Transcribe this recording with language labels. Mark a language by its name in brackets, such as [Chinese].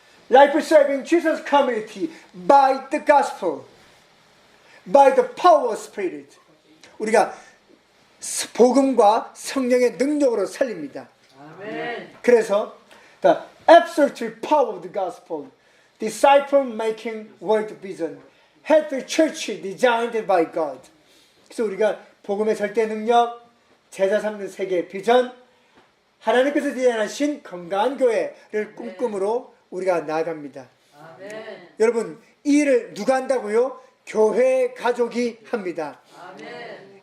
[English] Life serving Jesus community by the gospel, by the power of spirit. [Korean] 우리가 복음과 성령의 능력으로 살립니다. 그래서 [English] the absolute power of the gospel, disciple making world vision, healthy church designed by God. [Korean] 그래서 우리가 복음의 절대 능력, 제자 삼는 세계 비전, 하나님께서 디자인하신 건강한 교회를 꿈꾸므로 우리가 나아갑니다. 아멘. 여러분, 이 일을 누가 한다고요? 교회 가족이 합니다. 아멘.